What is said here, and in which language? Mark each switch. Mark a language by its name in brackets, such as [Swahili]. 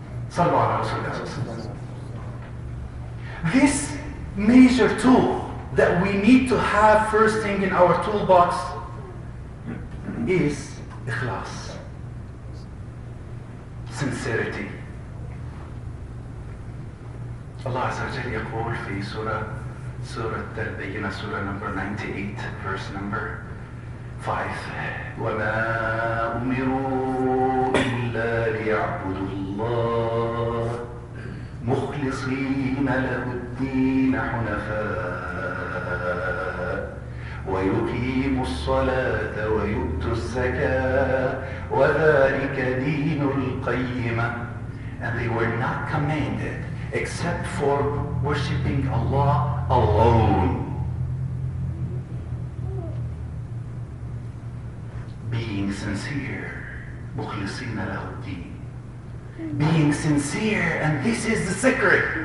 [Arabic] Sallu ala Rasulullah. [English] This major tool that we need to have first thing in our toolbox is ikhlas, sincerity. [Arabic] Allah Azza wa Jalla يقول في سورة البينة سورة [English] number 98 verse number 5 [Arabic] وما أمروا إلا ليعبدوا الله مخلصين له الدين حنفاء ويقيموا الصلاة ويؤتوا الزكاة وذلك دين القيمة. [English] And they were not commanded except for worshiping Allah alone. Being sincere. [Arabic] مخلصين له الدين. [English] Being sincere, and this is the secret.